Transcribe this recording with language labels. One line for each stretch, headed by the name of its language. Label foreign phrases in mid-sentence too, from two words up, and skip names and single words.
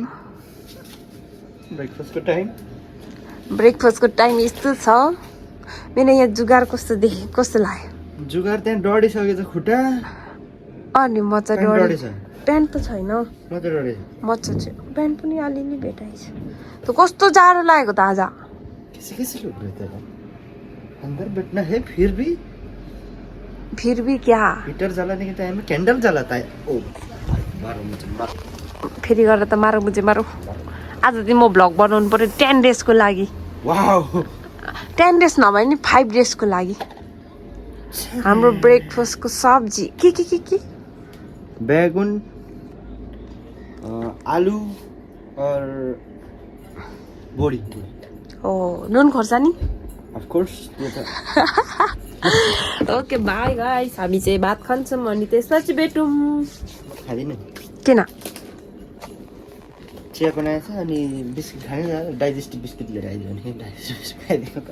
Nepali: ब्रेकफास्टको टाइम यस्तो छ। मेरो यहाँ जुगाड कस्तो लाग्यो। जुगाड त्यहाँ डढिसकेछ खुट्टा, अनि मजा डढेछ। प्यान्ट त छैन, मजा चाहिँ प्यान्ट पनि अलिअलि भेटाइछ। त कस्तो जाडो लागेको त आज।
Hindi: कैसे लुक रहे थे अंदर बैठना है, फिर भी क्या हीटर जलाने के टाइम में कैंडल जलाता है। ओ मारो मुझे मारो,
Nepali: फेरि गरेर त
Hindi: मारो मुझे मारो।
Nepali: आज चाहिँ म भ्लग बनाउनु पर्यो 10 डेजको लागि। वाउ 10 डेज नभए नि 5 डेजको लागि हाम्रो ब्रेकफास्टको सब्जी के
Hindi: बैगन आलू और बोडी
Nepali: हो नुन खोर्सानी
English: of course okay bye guys
Nepali: हामी चाहिँ भात खान्छौँ अनि त्यसपछि भेटौँ खादिनँ किन चिया बनाएछ अनि बिस्किट खाने
English: digestive biscuit
Nepali: लिएर आइदियो भने
English: digestive biscuit
Nepali: खाइदिएको त